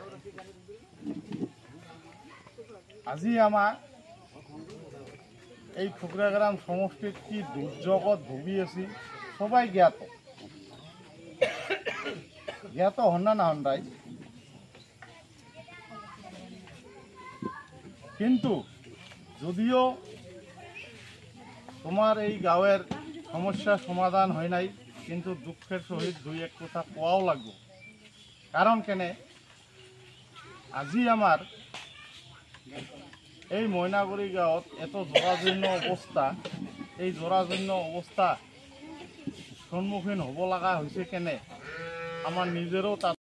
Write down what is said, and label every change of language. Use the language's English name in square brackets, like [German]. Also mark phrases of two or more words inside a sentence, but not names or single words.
[Bangla] আজি আমার এই ফুকরাগ্রাম সমষ্টির কি দুর্যোগত ভুগি আছি সবাই জ্ঞাত হন না হন্ডাই, কিন্তু যদিও তোমার এই গাঁয়ের সমস্যা সমাধান হয় নাই, কিন্তু দুঃখের সহিত দুই এক কথা কোয়াও লাগবে। [Assamese] কারণ কেনে আজি আমার এই ময়নাগুড়ি গাঁৱত এত জৰাজীৰ্ণ অৱস্থা, এই জৰাজীৰ্ণ অৱস্থা সন্মুখীন হ'ব লগা হৈছে কেনে আমাৰ নিজেৰো তাত